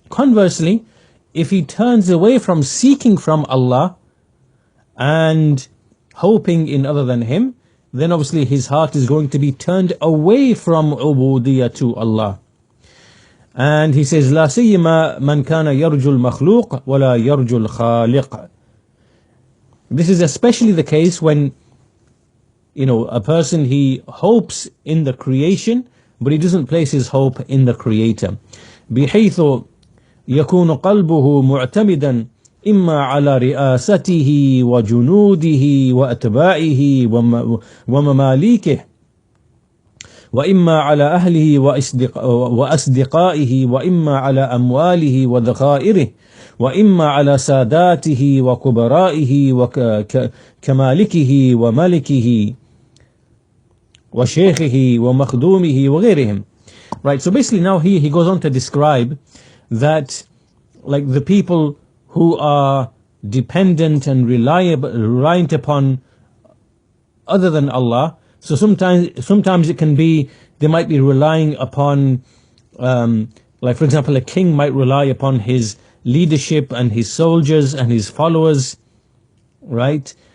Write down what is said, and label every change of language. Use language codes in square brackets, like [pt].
[en] Conversely, if he turns away from seeking from Allah and hoping in other than Him, then obviously his heart is going to be turned away from ubudiyyah to Allah. And he says, [ar] لا سيما من كان يرجو المخلوق ولا يرجو الخالق. [en] This is especially the case when, a person, he hopes in the creation, but he doesn't place his hope in the Creator. [ar] بحيث يكون قلبه معتمدا إما على رئاسته وجنوده وأتباعه ومماليكه وإما على أهله وأصدقائه وإما على أمواله وذخائره وإما على ساداته وكبرائه وكمالكه وملكه وشيخه ومخدومه وغيرهم. [en] Right, so basically now he goes on to describe that, like, the people who are dependent and reliant upon other than Allah. So sometimes it can be, they might be relying upon, like for example, a king might rely upon his leadership and his soldiers and his followers, right?